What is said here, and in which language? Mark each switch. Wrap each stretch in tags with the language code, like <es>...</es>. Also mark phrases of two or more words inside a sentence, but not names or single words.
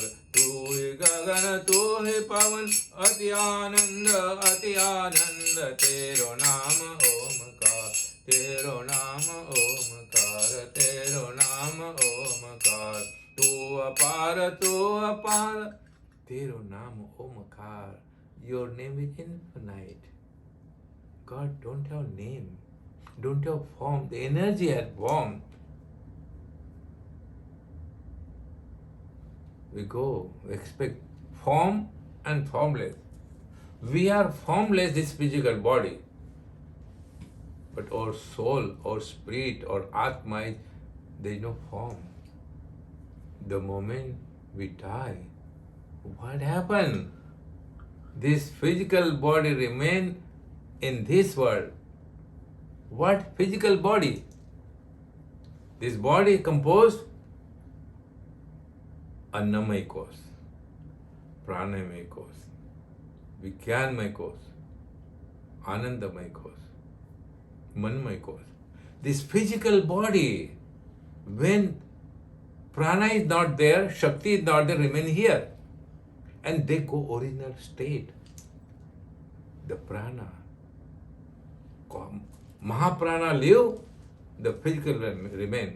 <hi>तू ही गगन तू ही पवन, अति आनंद तेरो नाम ओमकार, तेरो नाम ओमकार, तेरो नाम ओमकार। तू अपार तेरो नाम ओमकार।</hi> <en>Your name is infinite. God don't have name, don't have form. The energy has form. We go, we expect form and formless. We are formless, this physical body. But our soul, our spirit, our Atma, there is no form. The moment we die, what happened? This physical body remain in this world. What physical body? This body composed</en> <hi>अन्नमय कोश, प्राणमय कोश, विज्ञानमय कोश, आनंदमय कोश, मनमय कोश.</hi> <en>This physical body, when prana is not there, Shakti is not there, remain here. And they go original state. The prana. Mahaprana live, the physical remain.</en>